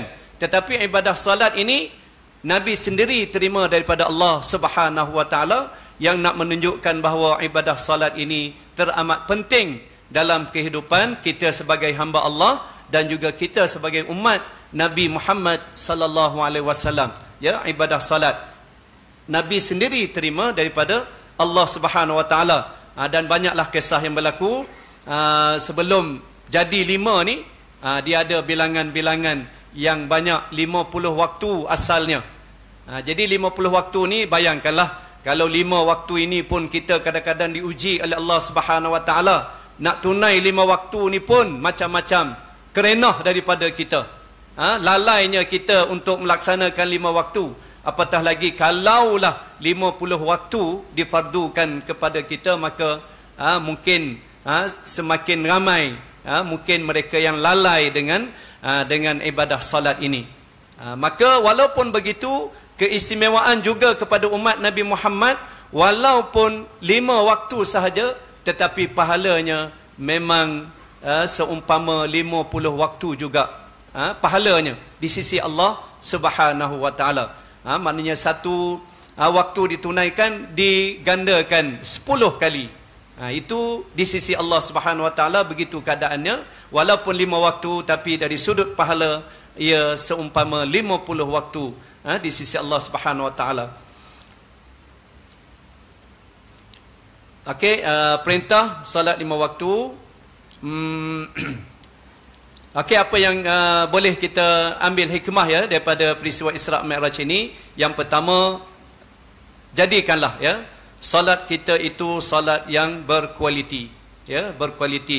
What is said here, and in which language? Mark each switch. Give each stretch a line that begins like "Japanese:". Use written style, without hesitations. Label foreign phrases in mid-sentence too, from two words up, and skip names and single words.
Malay: Tetapi ibadah salat ini Nabi sendiri terima daripada Allah
Arabic: سبحانه وتعالى,
Malay: yang nak menunjukkan bahawa ibadah salat ini teramat penting dalam kehidupan kita sebagai hamba Allah dan juga kita sebagai umat Nabi Muhammad
Arabic: صلى الله عليه وسلم.
Malay: Ya, ibadah salat Nabi sendiri terima daripada Allah
Arabic: سبحانه وتعالى.
Malay: Dan banyaklah kisah yang berlaku sebelum jadi 5 ni, dia ada bilangan-bilangan yang banyak, 50 waktu asalnya. Jadi 50 waktu ni, bayangkanlah kalau 5 waktu ini pun kita kadang-kadang diuji oleh Allah
Arabic: سبحانه وتعالى,
Malay: nak tunai 5 waktu ni pun macam-macam kerenah daripada kita. Lalainya kita untuk melaksanakan 5 waktu. Apatah lagi kalaulah 50 waktu difardukan kepada kita, maka mungkin semakin ramai mungkin mereka yang lalai dengan ibadah salat ini. Maka walaupun begitu, keistimewaan juga kepada umat Nabi Muhammad, walaupun 5 waktu sahaja, tetapi pahalanya memang seumpama 50 waktu juga. Pahalanya di sisi Allah
Arabic: سبحانه وتعالى.
Malay: Maknanya satu waktu ditunaikan digandakan 10 kali. Itu di sisi Allah
Arabic: سبحانه وتعالى
Malay: begitu keadaannya. Walaupun 5 waktu, tapi dari sudut pahala ia seumpama 50 waktu di sisi Allah
Arabic: سبحانه وتعالى.
Malay: Okey, perintah solat 5 waktu. Okey, apa yang boleh kita ambil hikmah ya daripada peristiwa Isra' Mi'raj ini? Yang pertama, jadikanlah ya solat kita itu solat yang berkualiti, ya, berkualiti.